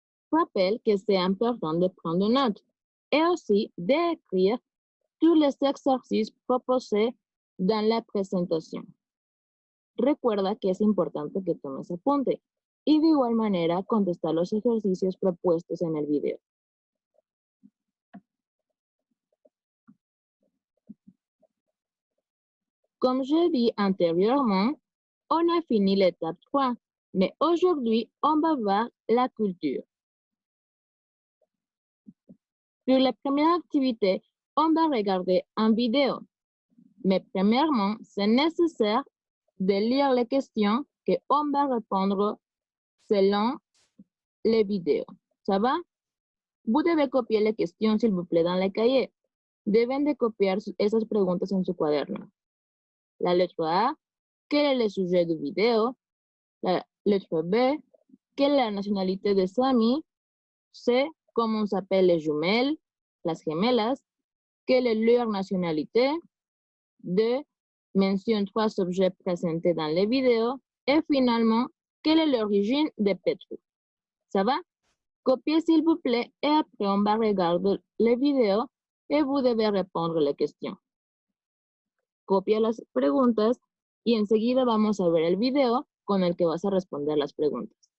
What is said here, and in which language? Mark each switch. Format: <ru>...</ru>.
<fr>Je rappelle que c'est important de prendre note et aussi d'écrire tous les exercices proposés dans la presentación.</fr> <es>Recuerda que es importante que tomes apunte y de igual manera contestar los ejercicios propuestos en el video.</es> <fr>Comme je dis antérieurement, on a fini l'étape 3, mais aujourd'hui, on va voir la culture. Pour la première activité, on va regarder une vidéo. Mais premièrement, c'est nécessaire de lire les questions qu'on va répondre selon les vidéos. Ça va? Vous devez copier les questions, s'il vous plaît, dans le cahier.</fr> <es>Deben de copiar esas preguntas en su cuaderno.</es> <fr>La lettre A, quel est le sujet du vidéo? La lettre B, quelle est la nationalité de Sami? C, comment s'appellent les jumelles,</fr> <es>las gemelas?</es> <fr>Quelle est leur nationalité? D, mentionne 3 objets présentés dans les vidéos. Et finalement, quelle est l'origine de Petru? Ça va? Copiez s'il vous plaît et après on va regarder les vidéos et vous devez répondre les questions.</fr> <es>Copia las preguntas y enseguida vamos a ver el video con el que vas a responder las preguntas.</es>